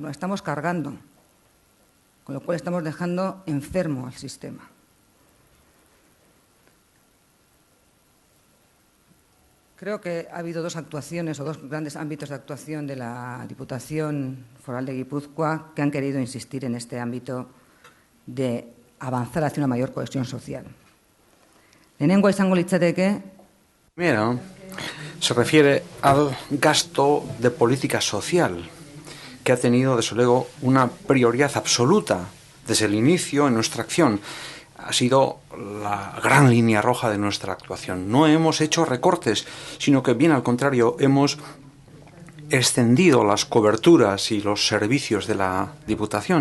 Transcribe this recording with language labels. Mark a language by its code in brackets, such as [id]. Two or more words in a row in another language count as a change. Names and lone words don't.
[es] Nos estamos cargando, con lo cual estamos dejando enfermo al sistema. Creo que ha habido dos actuaciones o dos grandes ámbitos de actuación de la Diputación Foral de Guipúzcoa que han querido insistir en este ámbito de avanzar hacia una mayor cohesión social. [eu] Lehenengoa izango litzateke. [es] Primera se refiere al gasto de política social, que ha tenido, desde luego, una prioridad absoluta desde el inicio en nuestra acción. Ha sido la gran línea roja de nuestra actuación. No hemos hecho recortes, sino que, bien al contrario, hemos extendido las coberturas y los servicios de la Diputación.